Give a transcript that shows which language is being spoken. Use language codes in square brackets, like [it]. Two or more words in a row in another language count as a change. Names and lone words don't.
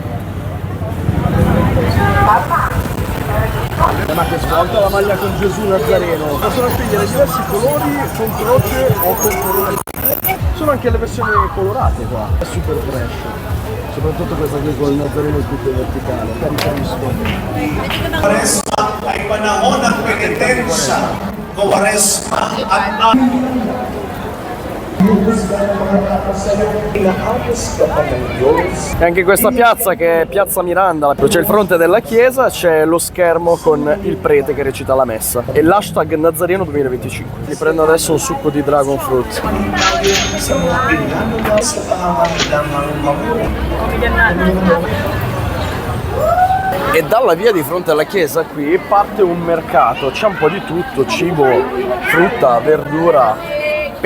[it] Ma che svolta la maglia con Gesù Nazareno. Possono scegliere diversi colori con croce o con colore. Sono anche le versioni colorate qua. È super fresh. Soprattutto questa qui con il Nazareno tutto verticale. Carissimo. [tl] Quaresma ay panahon ng penitensa. Quaresma at [it] e anche questa piazza che è Piazza Miranda, c'è il fronte della chiesa, c'è lo schermo con il prete che recita la messa e l'hashtag Nazareno 2025. Mi prendo adesso un succo di [en] dragon fruit. [it] E dalla via di fronte alla chiesa qui parte un mercato, c'è un po' di tutto, cibo, frutta, verdura.